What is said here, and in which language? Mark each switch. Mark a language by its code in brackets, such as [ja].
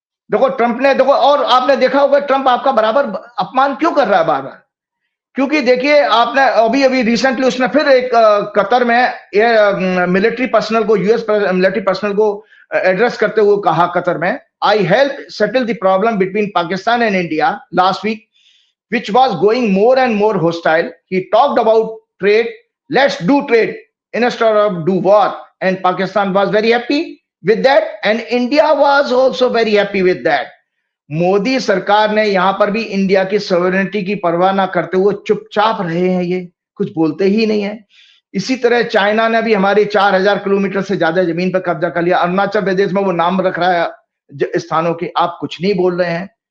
[hi] देखो ट्रंप ने, देखो, और आपने देखा होगा ट्रंप आपका बराबर अपमान क्यों कर रहा है बार बार, क्योंकि देखिए आपने अभी अभी रिसेंटली उसने फिर एक कतर में मिलिट्री पर्सनल को, यूएस मिलिट्री पर्सनल को एड्रेस करते हुए कहा कतर में, [en] I help settle the problem between Pakistan and India last week which was going more and more hostile. He talked about trade, let's do trade instead of do war, and Pakistan was very happy with that and India was also very happy with that. [hi] Modi सरकार ने यहां पर भी India की sovereignty की परवाह ना करते हुए चुपचाप रहे हैं, ये कुछ बोलते ही नहीं है। इसी तरह चाइना ने भी हमारी 4000 किलोमीटर से ज्यादा जमीन पर कब्जा कर लिया। अरुणाचल प्रदेश में वो नाम रख रहा है स्थानों के, आप कुछ नहीं बोल रहे हैं।